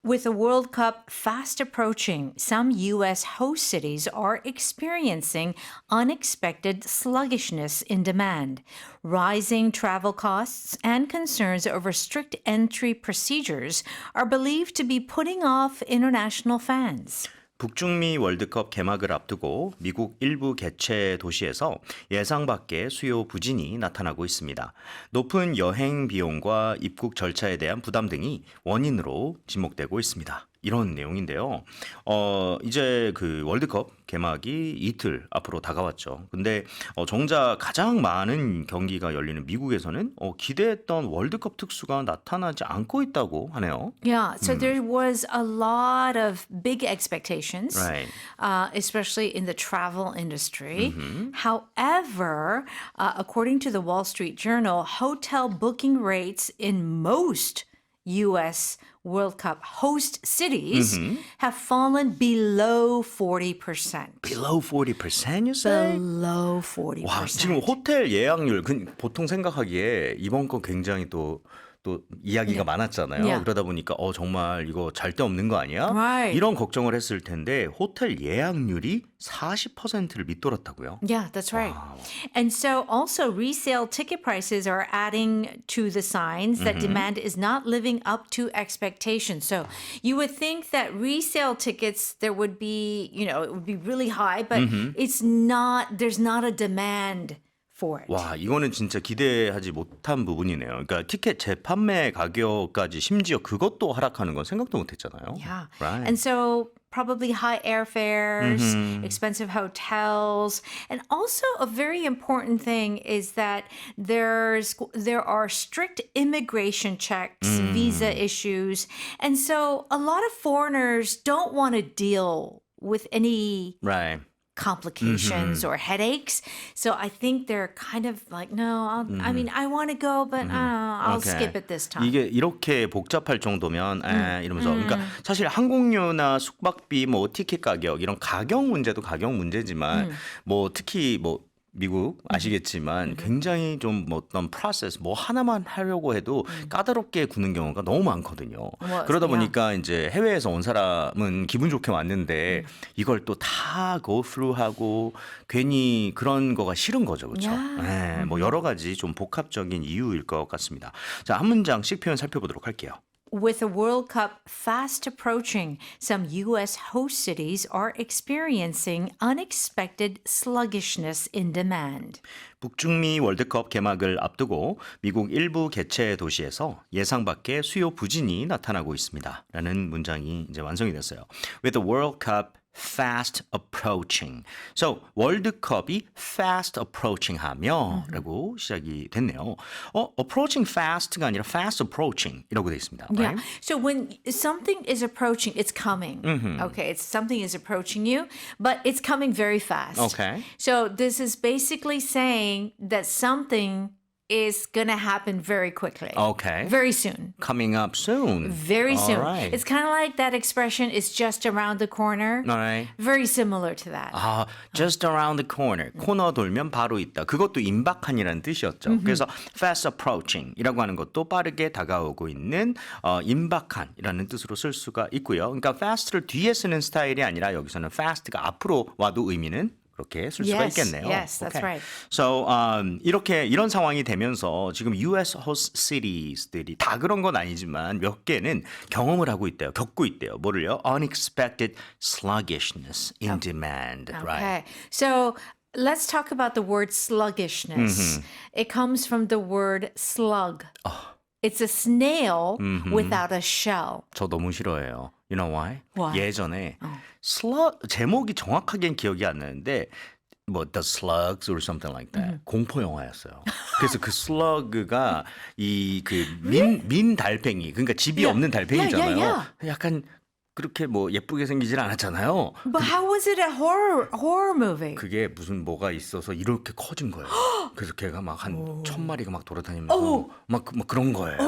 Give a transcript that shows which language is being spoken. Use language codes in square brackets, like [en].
[en] With the World Cup fast approaching, some U.S. host cities are experiencing unexpected sluggishness in demand. Rising travel costs and concerns over strict entry procedures are believed to be putting off international fans. [ko] 북중미 월드컵 개막을 앞두고 미국 일부 개최 도시에서 예상 밖의 수요 부진이 나타나고 있습니다. 높은 여행 비용과 입국 절차에 대한 부담 등이 원인으로 지목되고 있습니다. 이런 내용인데요. 이제 그 월드컵 개막이 이틀 앞으로 다가왔죠. 근데 정작 가장 많은 경기가 열리는 미국에서는 기대했던 월드컵 특수가 나타나지 않고 있다고 하네요. [en] Yeah, so there was a lot of big expectations, Right. especially in the travel industry. However, according to the Wall Street Journal, hotel booking rates in most U.S. World Cup host cities have fallen below 40%. Below 40% you say? Below 40%. [ko] 와, 지금 호텔 예약률 보통 생각하기에 이번 건 굉장히 또 이야기가 많았잖아요. [en] Yeah. [ko] 그러다 보니까 정말 이거 잘 데 없는 거 아니야? [en] Right. [ko] 이런 걱정을 했을 텐데 호텔 예약률이 40%를 밑돌았다고요. [en] Yeah, that's right. And so also resale ticket prices are adding to the signs that demand is not living up to expectations. So you would think that resale tickets, there would be, it would be really high, but it's not, there's not a demand for it. [ko] 와, 이거는 진짜 기대하지 못한 부분이네요. 그러니까 티켓 재판매 가격까지 심지어 그것도 하락하는 건 생각도 못했잖아요. [en] Yeah. Right. And so probably high airfares, expensive hotels, and also a very important thing is that there are strict immigration checks, visa issues, and so a lot of foreigners don't want to deal with any Right. complications or headaches. So I think they're kind of like, no, I want to go, but I'll Okay. skip it this time. [ko] 이게 이렇게 복잡할 정도면 이러면서 그러니까 사실 항공료나 숙박비 뭐 티켓 가격 이런 가격 문제도 가격 문제지만 뭐 특히 뭐 미국 아시겠지만 굉장히 좀 어떤 프로세스 뭐 하나만 하려고 해도 까다롭게 구는 경우가 너무 많거든요. 그러다 보니까 이제 해외에서 온 사람은 기분 좋게 왔는데 이걸 또 다 [en] go through [ko] 하고 괜히 그런 거가 싫은 거죠. 그렇죠? 네, 뭐 여러 가지 좀 복합적인 이유일 것 같습니다. 자, 한 문장씩 표현 살펴보도록 할게요. [en] With the World Cup fast approaching, some U.S. host cities are experiencing unexpected sluggishness in demand. [ko] 북중미 월드컵 개막을 앞두고 미국 일부 개최 도시에서 예상 밖의 수요 부진이 나타나고 있습니다. 라는 문장이 이제 완성이 됐어요. [en] With the World Cup fast approaching. So, [ko] 월드컵이 fast approaching 하며 라고 시작이 됐네요. approaching fast가 아니라 fast approaching 이라고 돼 있습니다. [en] Yeah. Right? So when something is approaching, it's coming. Okay. It's something is approaching you, but it's coming very fast. Okay. So this is basically saying that something is going to happen very quickly. Okay. Very soon. Coming up soon. Very soon. All right. It's kind of like that expression is just around the corner. All right. Very similar to that. Just around the corner. [ko] 코너 돌면 바로 있다. 그것도 임박한이라는 뜻이었죠. 그래서 fast approaching 이라고 하는 것도 빠르게 다가오고 있는 임박한이라는 뜻으로 쓸 수가 있고요. 그러니까 fast를 뒤에 쓰는 스타일이 아니라 여기서는 fast가 앞으로 와도 의미는 그렇게 쓸 수가 있겠네요. [en] Yes, that's right. So, [ko] 이런 상황이 되면서 지금 US host cities들이 다 그런 건 아니지만 몇 개는 경험을 하고 있대요. 겪고 있대요. 뭐를요? [en] Unexpected sluggishness in demand. Okay. Right. So let's talk about the word sluggishness. It comes from the word slug. It's a snail without a shell. [ko] 저 너무 싫어해요. [en] You know why? Why? [ko] 예전에 slug 제목이 정확하게는 기억이 안 나는데 뭐 [en] The Slugs or something like that. [ko] 공포 영화였어요. 그래서 그 slug가 이 그 민 달팽이 그러니까 집이 없는 달팽이잖아요. [en] yeah. [ko] 약간 그렇게 뭐 예쁘게 생기질 않았잖아요. [en] But how was it a horror movie? [ko] 그게 무슨 뭐가 있어서 이렇게 커진 거예요. 그래서 걔가 막 한 1,000마리가 막 돌아다니면서 막 그런 거예요.